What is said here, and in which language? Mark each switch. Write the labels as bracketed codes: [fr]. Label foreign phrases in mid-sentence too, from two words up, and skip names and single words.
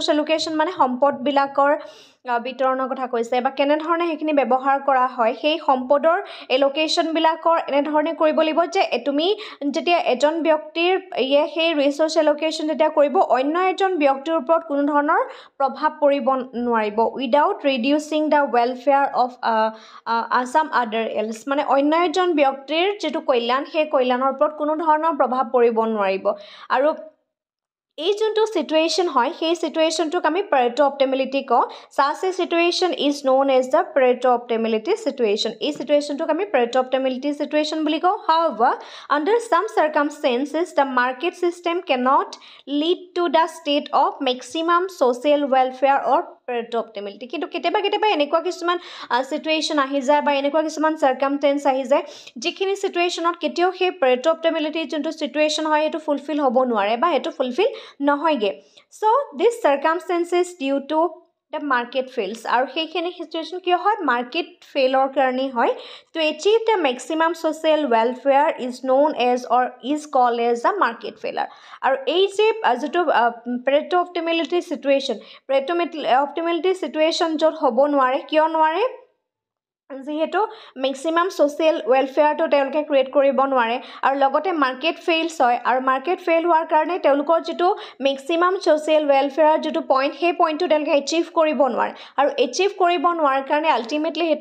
[as] এলোকেশ্যন মানে সম্পদবিলাকৰ বিতৰণৰ কথা কৈছে বা কেনেধৰণে সেইখিনি ব্যৱহাৰ কৰা হয়, সেই সম্পদৰ এলোকেশ্যনবিলাকৰ এনেধৰণে কৰিব লাগিব যে তুমি যেতিয়া এজন ব্যক্তিৰ সেই [en] resource allocation [as] যেতিয়া কৰিব, অন্য এজন ব্যক্তিৰ ওপৰত কোনো ধৰণৰ প্ৰভাৱ পৰিব নোৱাৰিব, [en] without reducing the welfare of some other else, [as] মানে অন্য এজন ব্যক্তিৰ যিটো কল্যাণ সেই কল্যাণৰ ওপৰত কোনো ধৰণৰ প্ৰভাৱ পৰিব নোৱাৰিব। আৰু এই যোনটো সিচুৱেশ্যন হয় সেই সিচুৱেশ্যনটোক আমি পেৰেটো অপটিমেলিটি কওঁ [en] such a situation is known as the Pareto optimality situation [as] এই সিচুৱেশ্যনটোক আমি পেৰেটো অপটিমেলিটি সিচুৱেশ্যন বুলি কওঁ [en] however under some circumstances the market system cannot lead to the state of maximum social welfare or Pareto optimality [as] কিন্তু কেতিয়াবা এনেকুৱা কিছুমান সিচুৱেশ্যন আহি যায় বা এনেকুৱা কিছুমান সাৰ্কামটেন্স আহি যায় যিখিনি সিচুৱেশ্যনত কেতিয়াও সেই Pareto optimality যোনটো সিচুৱেশ্যন হয় সেইটো ফুলফিল হ'ব নোৱাৰে বা সেইটো ফুলফিল নহয়গে [en] so this circumstances due to the market fails [as] আৰু সেইখিনি সিচুৱেশ্যন কি হয় [en] market failৰ [as] কাৰণে হয় [en] to achieve the maximum social welfare is known as or is called as a market failure [as] আৰু এই যে যেটো [en] Pareto optimality situation Pareto optimality situation [as] যত হ'ব নোৱাৰে কিয় নোৱাৰে যেহেতু [en] maximum social welfareটো [as] তেওঁলোকে ক্ৰিয়েট কৰিব নোৱাৰে আৰু লগতে [en] market fails [as] হয় আৰু [en] market fail [as] হোৱাৰ কাৰণে তেওঁলোকৰ যেটো [en] maximum social welfare [as] যেটো পইণ্ট সেই পইণ্টটো তেওঁলোকে এচিভ কৰিব নোৱাৰে আৰু এচিভ কৰিব নোৱাৰাৰ কাৰণে আলটিমেটলি হেতু